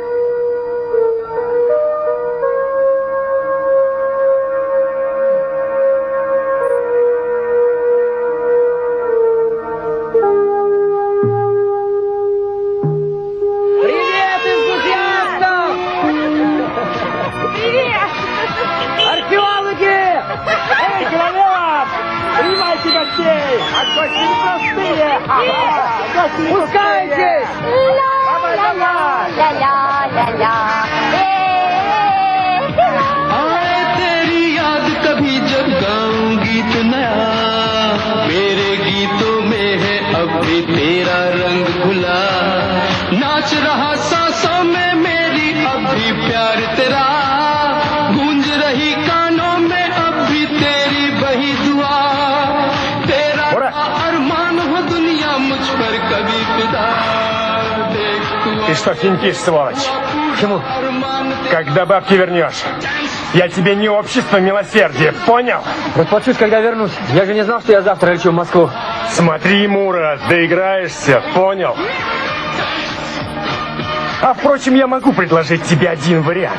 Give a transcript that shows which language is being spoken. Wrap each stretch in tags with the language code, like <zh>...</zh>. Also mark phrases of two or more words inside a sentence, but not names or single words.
<ru>Привет, энтузиастам! Привет! Археологи! Эй, человек! Принимайте гостей! А гости непростые! Пускайтесь!</ru> <hi>आए तेरी याद कभी जब गाऊं गीत नया मेरे गीतों में है अब भी तेरा रंग घुला नाच रहा सांसों में मेरी अब भी प्यार तेरा गूंज रही कानों में अब भी तेरी वही दुआ तेरा अरमान हो दुनिया मुझ पर कभी फिदा देख तू</hi> <ru>Ты что, финтишь, сволочь? Почему? Когда бабки вернешь, я тебе не общество милосердия, понял? Расплачусь, когда вернусь. Я же не знал, что я завтра лечу в Москву. Смотри, Мура, доиграешься, понял? А впрочем, я могу предложить тебе один вариант.</ru>